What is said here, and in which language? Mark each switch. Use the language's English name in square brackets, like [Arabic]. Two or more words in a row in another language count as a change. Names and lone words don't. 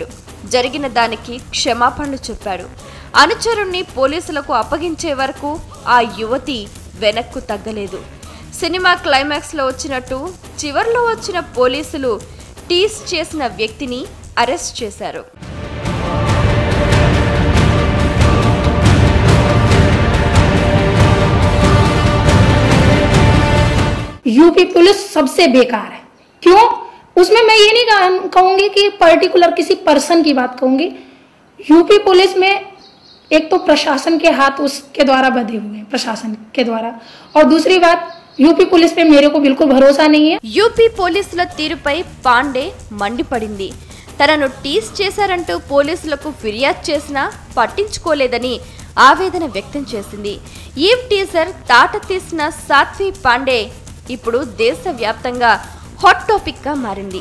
[Telugu] జరిగిన దానికి క్షమాపణలు చెప్పాడు. అనుచరుణ్ణి పోలీసులకు అప్పగించే వరకు ఆ యువతి వెనక్కు తగ్గలేదు. సినిమా క్లైమాక్స్లో వచ్చినట్టు చివర్లో వచ్చిన పోలీసులు టీస్ చేసిన వ్యక్తిని అరెస్ట్ చేశారు. [Hindi] यूपी पुलिस सबसे बेकार है। क्यों? उसमें मैं ये नहीं कहूंगी कि पर्टिकुलर किसी पर्सन की बात कहूंगी। यूपी पुलिस में एक तो प्रशासन के हाथ उसके द्वारा बंधे हुए हैं, प्रशासन के द्वारा, और दूसरी बात यूपी पुलिस पे मेरेको बिल्कुल भरोसा नहीं है। [Telugu] యూపీ పోలీసుల తీరుపై పాండే మండిపడింది. తనను టీస్ చేశారంటూ పోలీసులకు ఫిర్యాదు చేసినా పట్టించుకోలేదని ఆవేదన వ్యక్తం చేసింది. ఈవ్ టీజర్ తాట తీసిన సాత్వి పాండే ఇప్పుడు దేశవ్యాప్తంగా హాట్ టాపిక్ గా మారింది.